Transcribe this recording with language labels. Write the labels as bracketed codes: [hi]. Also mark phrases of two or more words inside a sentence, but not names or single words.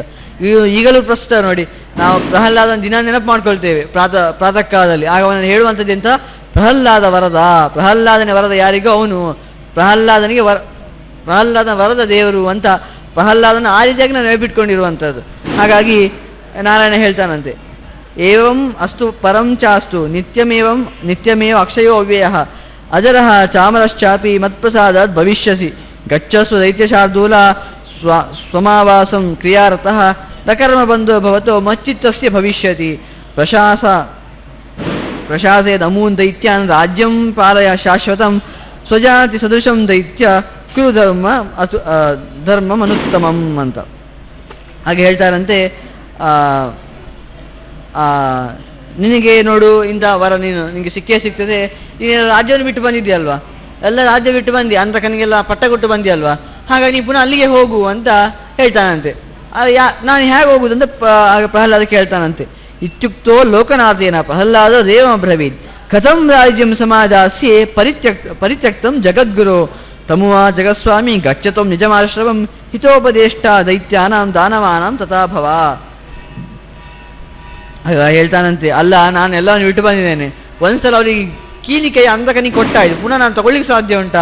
[kn] ಈಗಲೂ ಪ್ರಸ್ತುತ ನೋಡಿ, ನಾವು ಪ್ರಹ್ಲಾದನ ದಿನ ನೆನಪು ಮಾಡ್ಕೊಳ್ತೇವೆ ಪ್ರಾತಃ ಕಾಲದಲ್ಲಿ. ಆಗ ಅವನನ್ನು ಹೇಳುವಂಥದ್ದು ಎಂತ? ಪ್ರಹ್ಲಾದನ ವರದ ಯಾರಿಗೋ ಅವನು ಪ್ರಹ್ಲಾದನ ವರದ ದೇವರು ಅಂತ ಪ್ರಹ್ಲಾದನ ಆ ರೀತಿಯಾಗಿ ನಾವು ನೆನಪಿಟ್ಕೊಂಡಿರುವಂಥದ್ದು. ಹಾಗಾಗಿ ನಾರಾಯಣ ಹೇಳ್ತಾನಂತೆ, [sa] ಏವಂ ಅಸ್ತು ಪರಂ ಚಾಸ್ತು ನಿತ್ಯಮೇವ ಅಕ್ಷಯೋ ಅವ್ಯಯಃ ಅಜರಃ ಚಾಮರಶ್ಚಾಪಿ ಮತ್ಪ್ರಸಾದಾತ್ ಭವಿಷ್ಯಸಿ ಗಚ್ಚಸ್ವ ದೈತ್ಯಶಾರ್ದೂಲ ಸ್ವಮಾವಾಸಂ ಕ್ರಿಯಾರತಃ ನಕರ್ಮ ಬಂಧೋ ಭವತೋ ಮಚ್ಚಿತ್ತಸ್ಯ ಭವಿಷ್ಯತಿ ಪ್ರಶಾಸೇದಮೂನ್ ದೈತ್ಯಾನ್ ರಾಜ್ಯಂ ಪಾಲಯ ಶಾಶ್ವತಂ ಸ್ವಜಾತಿ ಸದೃಶಂ ದೈತ್ಯ ಕುರು ಧರ್ಮಮನುತ್ತಮಂ ಅಂತ. [kn] ಹಾಗೆ ಹೇಳ್ತಾರಂತೆ, ನಿನಗೆ ನೋಡು ಇಂಥ ವರ ನಿನಗೆ ಸಿಗ್ತದೆ, ನೀನು ರಾಜ್ಯವನ್ನು ಬಿಟ್ಟು ಬಂದಿದ್ದೀಯಲ್ವಾ, ಎಲ್ಲ ರಾಜ್ಯ ಬಿಟ್ಟು ಬಂದಿ, ಅಂತಕನಿಗೆಲ್ಲ ಪಟ್ಟ ಕೊಟ್ಟು ಬಂದಿಯಲ್ವಾ, ಹಾಗಾಗಿ ನೀನು ಪುನಃ ಅಲ್ಲಿಗೆ ಹೋಗು ಅಂತ ಹೇಳ್ತಾನಂತೆ. ನಾನು ಹೇಗೆ ಹೋಗುದಂತ ಪ್ರಹ್ಲಾದ ಕೇಳ್ತಾನಂತೆ. [sa] ಇತ್ಯುಕ್ತೋ ಲೋಕನಾಥೇನ ಪ್ರಹ್ಲಾದ ದೇವಬ್ರವೀತ್ ಕಥಂ ರಾಜ್ಯಂ ಸಮಾದಾಸ್ಯೆ ಪರಿತ್ಯಕ್ತಂ ಜಗದ್ಗುರು ತಮುವಾ ಜಗತ್ಸ್ವಾಮಿ ಗಚ್ಚತಂ ನಿಜಮಾಶ್ರವಂ ಹಿತೋಪದೇಷ್ಟ ದೈತ್ಯಾನಾಂ ದಾನವಾನಾಂ ತಥಾಭವ. [kn] ಹೇಳ್ತಾನಂತೆ, ಅಲ್ಲ ನಾನು ಎಲ್ಲವನ್ನು ಬಿಟ್ಟು ಬಂದಿದ್ದೇನೆ, ಒಂದ್ಸಲ ಅವರಿಗೆ ಕೀಲಿಕೈ ಅಂಧಕನಿಗೆ ಕೊಟ್ಟಾಯ್ತು, ಪುನಃ ನಾನು ತಗೊಳ್ಳಿಕ್ಕೆ ಸಾಧ್ಯ ಉಂಟಾ?